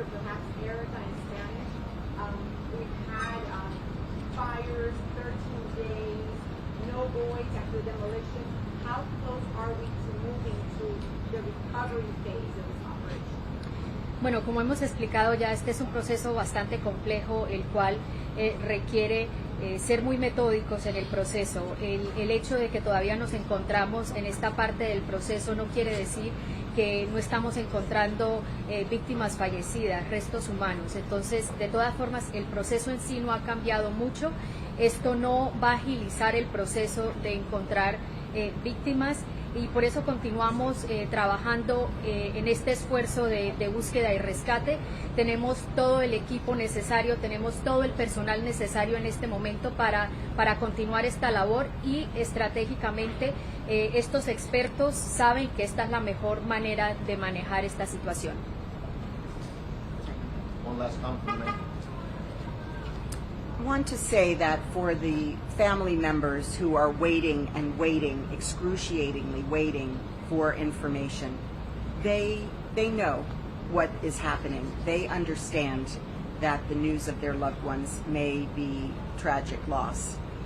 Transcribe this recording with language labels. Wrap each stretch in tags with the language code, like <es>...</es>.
<en>or perhaps Erica in Spanish. We've had fires, 13 days, no voids after demolition. How close are we to moving to the recovery phase of this operation?</en> <es>Bueno, como hemos explicado ya, este es un proceso bastante complejo, el cual requiere ser muy metódicos en el proceso. El hecho de que todavía nos encontramos en esta parte del proceso no quiere decir que no estamos encontrando víctimas fallecidas, restos humanos. Entonces, de todas formas, el proceso en sí no ha cambiado mucho. Esto no va a agilizar el proceso de encontrar víctimas, y por eso continuamos trabajando en este esfuerzo de búsqueda y rescate. Tenemos todo el equipo necesario, tenemos todo el personal necesario en este momento para continuar esta labor, y estratégicamente estos expertos saben que esta es la mejor manera de manejar esta situación.</es> <en>One last compliment. I want to say that for the family members who are waiting and waiting, excruciatingly waiting for information, they know what is happening. They understand that the news of their loved ones may be tragic loss.</en>